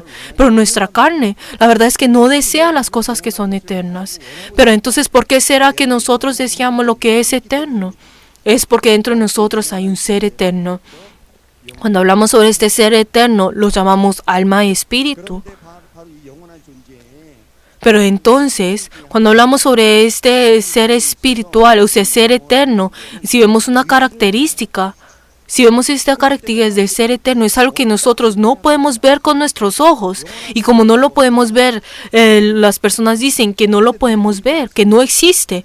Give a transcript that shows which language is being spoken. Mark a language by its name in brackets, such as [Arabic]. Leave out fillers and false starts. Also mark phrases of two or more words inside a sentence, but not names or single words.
[Spanish] Pero nuestra carne, la verdad es que no desea las cosas que son eternas. Pero entonces, ¿por qué será que nosotros deseamos lo que es eterno? Es porque dentro de nosotros hay un ser eterno. Cuando hablamos sobre este ser eterno, lo llamamos alma y espíritu. [Korean] 그런데 바로 이 영원한 존재에 [Spanish] Pero entonces, cuando hablamos sobre este ser espiritual, o sea, ser eterno, si vemos una característica, si vemos esta característica del ser eterno, es algo que nosotros no podemos ver con nuestros ojos. Y como no lo podemos ver, las personas dicen que no lo podemos ver, que no existe.